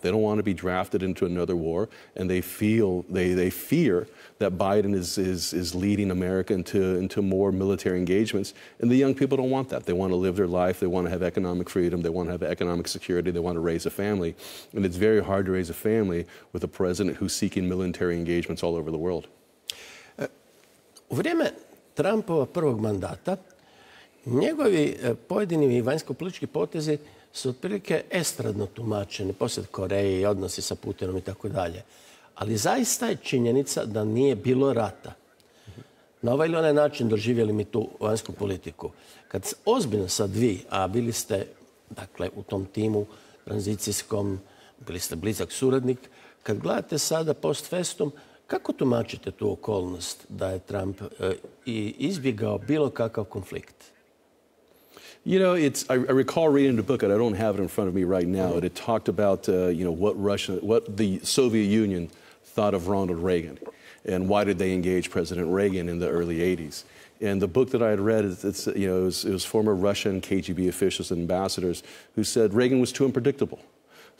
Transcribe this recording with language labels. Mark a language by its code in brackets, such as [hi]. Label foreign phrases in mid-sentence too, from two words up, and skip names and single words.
[en] They don't want to be drafted into another war, and they fear that Biden is leading America into more military engagements, and the young people don't want that. They want to live their life. They want to have economic freedom. They want to have economic security. They want to raise a family, and it's very hard to raise a family with a president who's seeking military engagements all over the world. [hr] U vrijeme Trumpova prvog mandata njegovi pojedini vanjsko-politički potezi su otprilike estradno tumačeni, posjet Koreji, odnosi sa Putinom i tako dalje. Ali zaista je činjenica da nije bilo rata. Na ovaj ili onaj način doživjeli mi tu vanjsku politiku. Kad ozbiljno sad vi, a bili ste, dakle, u tom timu tranzicijskom, bili ste blizak suradnik, kad gledate sada [la] post festum, [hr] kako tumačite tu okolnost da je Trump izbjegao bilo kakav konflikt? [en] I recall reading the book, and I don't have it in front of me right now, and it talked about, what the Soviet Union thought of Ronald Reagan, and why did they engage President Reagan in the early 80s. And the book that I had read, it was former Russian KGB officials and ambassadors who said Reagan was too unpredictable.